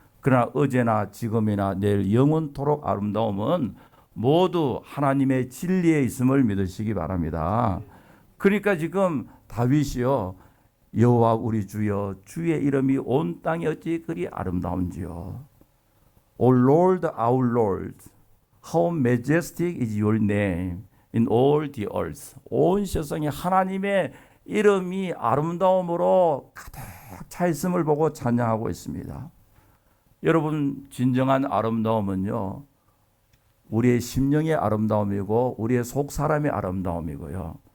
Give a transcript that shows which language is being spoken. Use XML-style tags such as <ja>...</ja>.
<ko>그러나 어제나 지금이나 내일 영원토록 아름다움은 모두 하나님의 진리에 있음을 믿으시기 바랍니다. 그러니까 지금 다윗이요, 여호와 우리 주여 주의 이름이 온 땅에 어찌 그리 아름다운지요.</ko> <en>O Lord, our Lord, how majestic is your name in all the earth.</en> <ko>온 세상에 하나님의 이름이 아름다움으로 가득 차 있음을 보고 찬양하고 있습니다. 여러분 진정한 아름다움은요, 우리의 심령의 아름다움이고 우리의 속 사람의 아름다움이고요.</ko>